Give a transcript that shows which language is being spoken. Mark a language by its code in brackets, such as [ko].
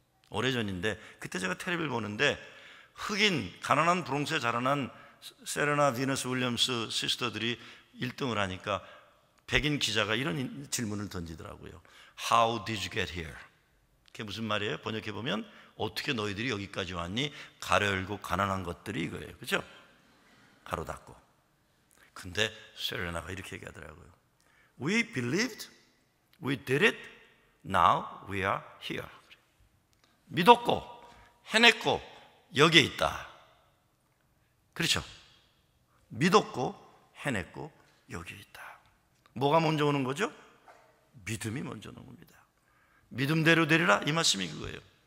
[ko] 오래전인데 그때 제가 텔레비를 보는데 흑인 가난한 브롱스에 자라난 세레나 비너스 윌리엄스 시스터들이 1등을 하니까 백인 기자가 이런 질문을 던지더라고요. [en] How did you get here? [ko] 그게 무슨 말이에요? 번역해보면 어떻게 너희들이 여기까지 왔니? 가로 열고 가난한 것들이 이거예요. 그죠? 가로 닫고. 근데 세레나가 이렇게 얘기하더라고요. [en] We believed, we did it, now we are here. [ko] 믿었고 해냈고 여기에 있다. 그렇죠? 믿었고 해냈고 여기에 있다. 뭐가 먼저 오는 거죠? 믿음이 먼저 오는 겁니다. 믿음대로 되리라, 이 말씀이 그거예요.